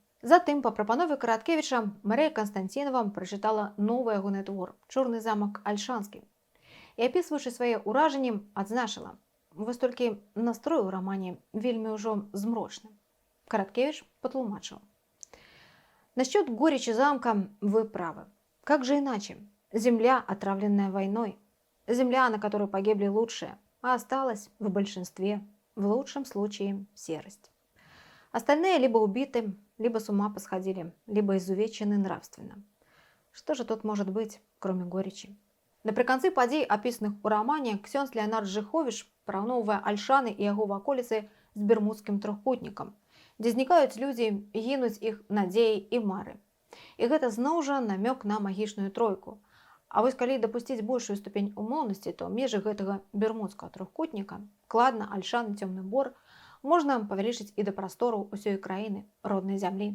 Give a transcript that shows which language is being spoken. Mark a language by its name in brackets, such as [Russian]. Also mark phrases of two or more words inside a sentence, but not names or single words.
[Belarusian] Затым, па прапанове Караткевіча, Марыя Канстантінова прачытала новы ягоны твор «Чорны замак Альшанскі». І, апісваючы свае ўражанні, адзначыла: «Вось толькі настрой у рамане вельмі ўжо змрочны». Караткевич патлумачыў: [Russian] «Насчет горечи замка вы правы. Как же иначе? Земля, отравленная войной. Земля, на которой погибли лучшие, а осталась в большинстве, в лучшем случае, серость. Остальные либо убиты, либо с ума посходили, либо изувечены нравственно. Что же тут может быть, кроме горечи?» [Belarusian] Напрыканцы падзей, апісаных у рамане, ксёндз Леанард Жыховіч параўноўвае Альшаны і яго ваколіцы з бермудскім трохкутнікам, дзе знікаюць людзі, гінуць іх надзеі і мары. І гэта зноў жа намёк на магічную тройку. А вось калі дапусціць большую ступень умоўнасці, то межы гэтага бермудскага трохкутніка, кладна, Альшан, Цёмны Бор, можна павялічыць і да прастораў усёй краіны, роднай зямлі.